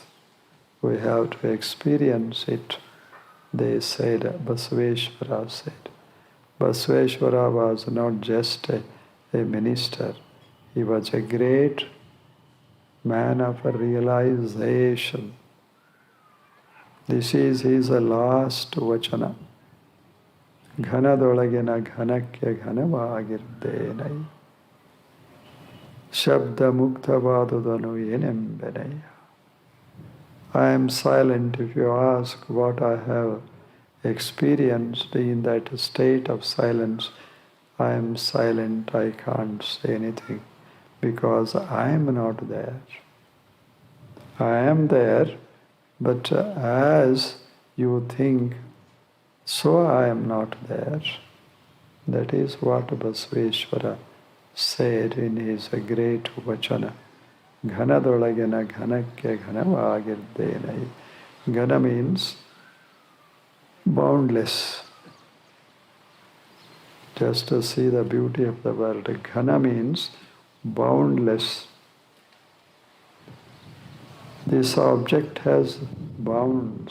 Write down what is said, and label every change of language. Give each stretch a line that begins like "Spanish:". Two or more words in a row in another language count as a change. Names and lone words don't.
English: We have to experience it. They said, Basaveshwara said. Basaveshwara was not just a minister. He was a great man of realization. This is his last vachana.
Kannada: ಘನದೊಳಗಿನ ಘನಕ್ಕೆ ಘನವಾಗಿರ್ದೇನೈ ಶಬ್ದ ಮುಗ್ಧವಾದುದನು ಏನೆಂಬೆನಯ್ಯ.
English: I am silent. If you ask what I have experienced in that state of silence, I am silent. I can't say anything because I am not there. I am there, but as you think, so I am not there. That is what Basaveshwara said in his great vachana.
Kannada: ಘನದೊಳಗಿನ ಘನಕ್ಕೆ ಘನವಾಗಿರ್ದೇನೈ.
English: Ghana means boundless. Just to see the beauty of the world. Ghana means boundless. This object has bounds.